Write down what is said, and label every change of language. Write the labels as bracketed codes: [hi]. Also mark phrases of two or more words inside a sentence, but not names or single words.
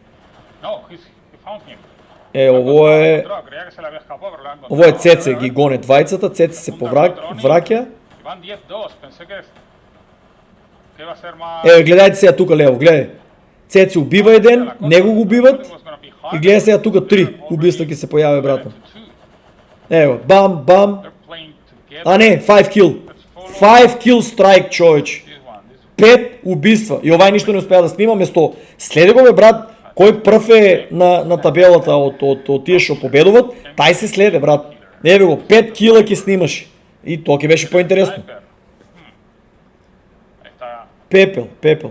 [mk] Ово е Цеце, ги гоне двајцата, Цеце се повраќа. Гледајте сега тука лево, гледај. Цеце убива еден, него го убиват и гледај сега тука 3 убиства ќе се појави, брат. Бам. Не, 5 kill. [en] 5 kill strike, [mk] човеч. 5 убиства. И овај ништо не успеа да снима, место следе го, бе, брат. Кој прв е на табелата од тие што победуват, тај се следе, брат. Еве го, 5 кила ќе снимаш. И тоа ќе беше поинтересно. Пепел.